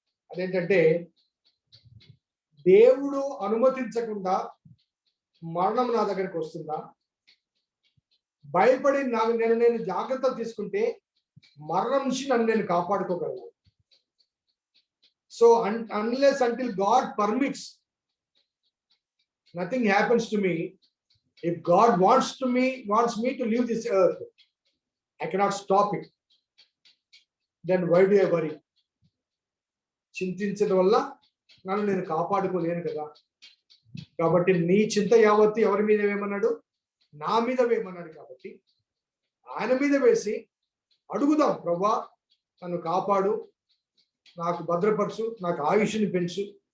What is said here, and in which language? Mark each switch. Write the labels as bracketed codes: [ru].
[te] అదేంటంటే దేవుడు అనుమతించకుండా మరణం నా దగ్గరికి వస్తుందా? భయపడి నేను జాగ్రత్తలు తీసుకుంటే మరణం నుంచి నన్ను నేను కాపాడుకోగలను. [en] So unless until God permits, nothing happens to me. If God wants me to leave this earth, I cannot stop it. Then why do I worry? [te] చింతించడం వల్ల నన్ను నేను కాపాడుకోలేను కదా. కాబట్టి నీ చింత యావత్తు ఎవరి మీద వేయమన్నాడు? నా మీద వేయమన్నాడు. కాబట్టి ఆయన మీద వేసి అడుగుదాం, ప్రభువా నన్ను కాపాడు, నాకు భద్రపరచు, నాకు ఆయుష్ని పెంచు.